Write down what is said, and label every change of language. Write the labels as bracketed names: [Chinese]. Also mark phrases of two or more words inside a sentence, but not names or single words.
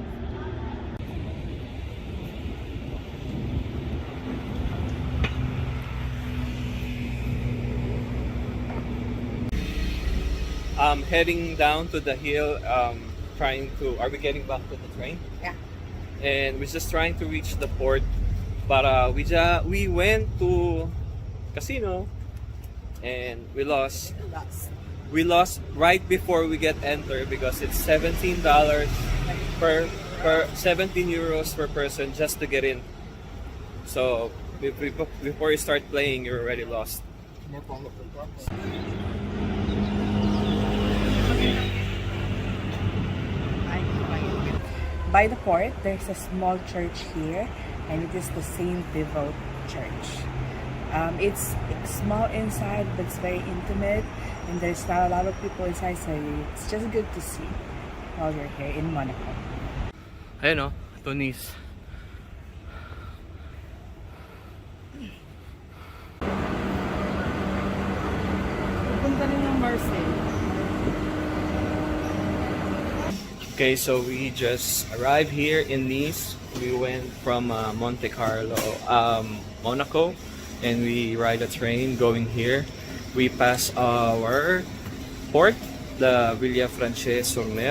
[English] Heading down to the hill, are we getting back to the train? Yeah. And we're just trying to reach the port, but we went to casino and we lost right before we get enter, because it's $17 per 17 euros per person just to get in. So before you start playing, you're already lost. By the port, there's a small church here, and it is the Saint Devote Church. It's small inside, but it's very intimate, and there's not a lot of people inside, so it's just good to see while you're here in Monaco. [Filipino] Ayun o, Tunis. Pupunta rin ng Marsielle. [English] Okay, so we just arrived here in Nice. We went from Monte Carlo, Monaco, and we ride a train going here. We pass our port, the Villa Francaise-sur-Mer.